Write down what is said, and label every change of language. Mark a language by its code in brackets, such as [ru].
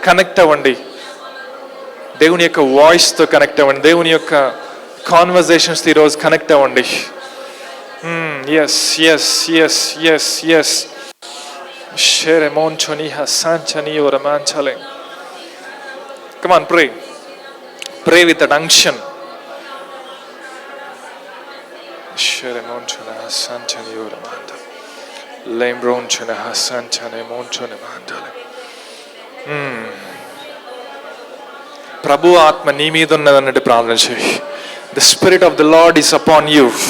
[te] Connect అవ్వండి, దేవుని యొక్క వాయిస్తో కనెక్ట్ అవ్వండి, దేవుని యొక్క కాన్వర్జేషన్స్తో ఈరోజు కనెక్ట్ అవ్వండి. Yes yes yes yes yes షేరే మోన్చోని హసాంచని ఓరమాంచలే. [en] Come on, pray with that unction. షేరే మోన్చోన హసాంచని ఓరమాంట లేంబ్రోన్చోన హసాంచనే మోన్చోన మాంటలే. [te] ప్రభు ఆత్మ నీ మీద ఉన్నదన్నట్టు ప్రార్థన చేయి. [en] The spirit of the Lord is upon you.